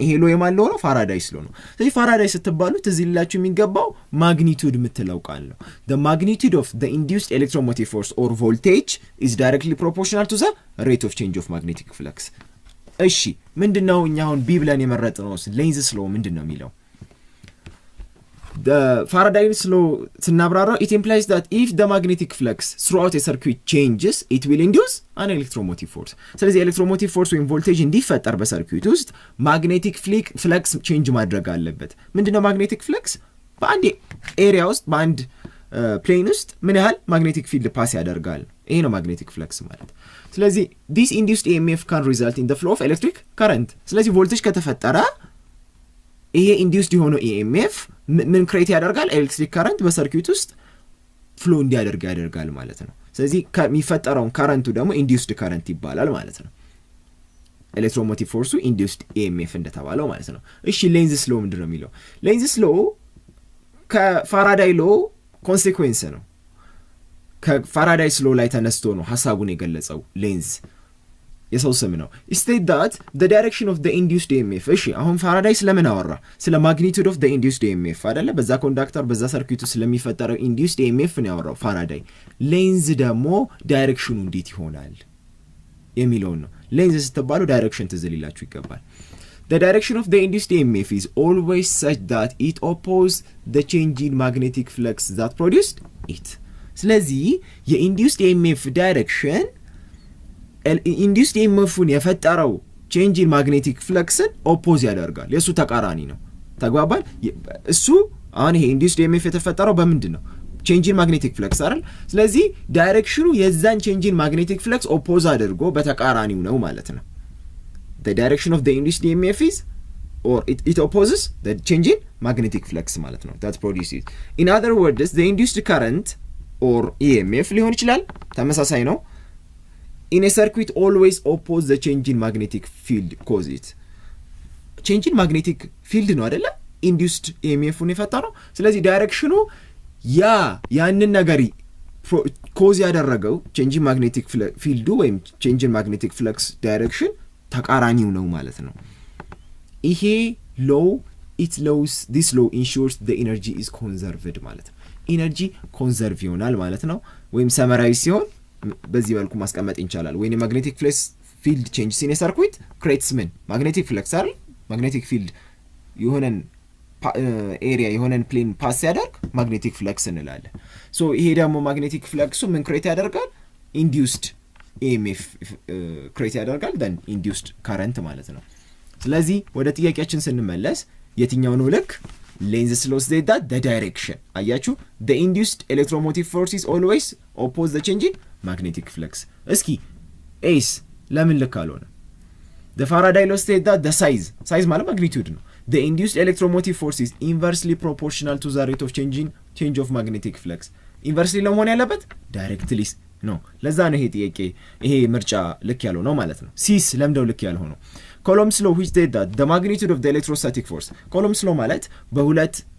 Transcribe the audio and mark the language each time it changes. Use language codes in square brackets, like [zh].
[am] ይሄ ሎ የማለው ነው ፋራዳይስ ሎ ነው። ስለዚህ ፋራዳይስ ስትባሉት እዚህ ላችሁ የሚገባው ማግኒቲዩድ የምትለው ቃል ነው። [en] the magnitude of the induced electromotive force or voltage is directly proportional to the rate of change of magnetic flux። [am] እሺ ምንድነው እኛ አሁን ቢ ብለን የመረጥነው ሌንዝስ ሎ ምንድነው የሚለው? [en] the Faraday's law [am] ስናብራራው [en] it implies that if the magnetic flux throughout a circuit changes it will induce an electromotive force። [am] ስለዚህ ኤሌክትሮሞቲቭ ፎርስ ወይም ቮልቴጅ እንዲፈጠር በሰርኪዩት ውስጥ ማግኔቲክ ፍለክስ [en] ቼንጅ ማድረግ አለበት። ምንድነው ማግኔቲክ ፍለክስ? [am] በአንድ ኤሪያ ውስጥ በአንድ ፕሌን ውስጥ ምን ያህል ማግኔቲክ ፊልድ ፓስ ያደርጋል። ይሄ ነው ማግኔቲክ ፍለክስ ማለት። ስለዚህ [en] this induced EMF can result in the flow of electric current። [am] ስለዚህ ቮልቴጅ ከተፈጠረ ይሄ ኢንዲዩስድ የሆነው EMF ምን ክሬት ያደርጋል? ኤሌክትሪክ ካረንት በሰርኪዩት ውስጥ ፍሎ እንዲያደርግ ያደርጋል ማለት ነው። ስለዚህ ከሚፈጠረው ካረንቱ ደግሞ ኢንዲዩስድ ካረንት ይባላል ማለት ነው። ኤሌክትሮሞቲቭ ፎርሱ ኢንዲዩስድ EMF እንደተባለው ማለት ነው። እሺ ሌንዝስ ሎ ምንድነው የሚለው? ሌንዝስ ሎ ከፋራዳይ ሎ ኮንሲኩዌንስ ነው። ከፋራዳይስ ሎ ላይ ተነስቶ ነው ሐሳቡን የገለጸው። ሌንዝ የሰው ስም ነው። [en] state that the direction of the induced EMF [am] እሺ አሁን ፋራዳይ ስለምን አወራ? [en] ስለ magnitude of the induced EMF [am] አይደለ? በዛ ኮንዳክተር በዛ ሰርኪዩት ስለሚፈጠረው induced EMF ነው ያወራው ፋራዳይ። ሌንዝ ደግሞ ዳይሬክሽኑ እንዴት ይሆናል? የሚለውን ነው። ሌንዝ ስትባሉ ዳይሬክሽን ትዝ ሊላችሁ ይገባል። [en] The direction of the induced EMF is always such that it opposes the change in magnetic flux that produced it. [am] ስለዚህ የኢንዲዩስድ EMF ዳይሬክሽን ኢንዲዩስድ EMFን የፈጠረው [en] change in magnetic [am] fluxን ኦፖዝ ያደርጋል። የሱ ተቃራኒ ነው። ተግባባል? እሱ አሁን ይሄ ኢንዲዩስድ EMF የተፈጠረው በምንድን ነው? [en] change in magnetic flux [am] አይደል? ስለዚህ ዳይሬክሽኑ የዛን [en] change in magnetic flux [am] ኦፖዝ አድርጎ በተቃራኒው ነው ማለት ነው። [en] The direction of the induced EMF is, or it opposes the change in magnetic flux ማለት ነው that produces. In other words, the induced current or EMF [am] ሊሆን ይችላል ተመሳሳይ ነው [en] in a circuit always oppose the change in magnetic field cause it. [am] change in magnetic field ነው አይደለ induced EMF-ን የፈጠረው። ስለዚህ ዳይሬክሽኑ ያንን ነገር ኮዝ ያደረገው change in magnetic field ወይም change in magnetic flux direction ተቃራኒው ነው ማለት ነው። ይሄ ሎው [en] this law ensures the energy is conserved [am] ማለት ነው። ኢነርጂ ኮንዘርቭ ይሆናል ማለት ነው። ወይም ሰመራይዝ ሲሆን በዚህ መልኩ ማስቀመጥ እንችላለን። [en] when a magnetic field changes in a circuit creates [am] ምን magnetic flux አይደል? magnetic field የሆነን ኤሪያ የሆነን ፕሌን ፓስ ያደርግ magnetic flux እንላለን። ሶ ይሄ ደግሞ magnetic flux ምን ክሬት ያደርጋል? induced EMF ክሬት ያደርጋል then induced current ማለት ነው። ስለዚህ ወደ ጥያቄያችን ስንመለስ የትኛው ነው ልክ? [en] Lenz's law says that the direction [am] አያችሁ [en] the induced electromotive force is always oppose the change in magnetic flux። [am] እስኪ ኤስ ለምን ልክ አልሆነ? [en] The Faraday law says that the size ማለት magnitude ነው the induced electromotive force is inversely proportional to the rate of change of magnetic flux። inversely [am] ለመሆን ያለበት [en] directly ነው። [am] ለዛ ነው ይሄ ጥያቄ ይሄ ምርጫ ልክ ያለው ነው ማለት ነው። ሲስ ለምደው ልክ ያለው ነው። [en] Coulomb's law which said that the magnitude of the electrostatic force Coulomb's law [am] ማለት በሁለት